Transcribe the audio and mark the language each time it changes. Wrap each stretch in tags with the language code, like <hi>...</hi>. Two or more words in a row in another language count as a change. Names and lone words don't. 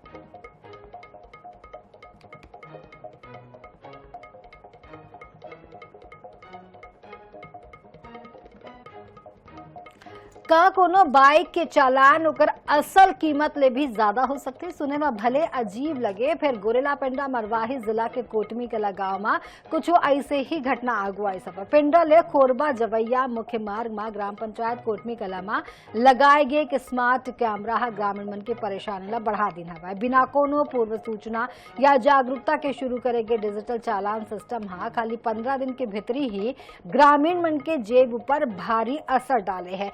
<hne>का कोनो बाइक के चालान ओकर असल कीमत ले भी ज्यादा हो सकते। सुने में भले अजीब लगे, फिर गोरेला पिंडा मरवाही जिला के कोटमी कला गांव में कुछ ऐसे ही घटना आगू आई सफर। पिंडा ले खोरबा जवैया मुख्य मार्ग में ग्राम पंचायत कोटमी कला में लगाए गए एक स्मार्ट कैमरा ग्रामीण मन के परेशानी ला बढ़ा देना है। बिना कोनो पूर्व सूचना या जागरूकता के शुरू करे गए डिजिटल चालान सिस्टम खाली 15 दिन के भीतरी ही ग्रामीण मन के जेब पर भारी असर डाले है।</hne>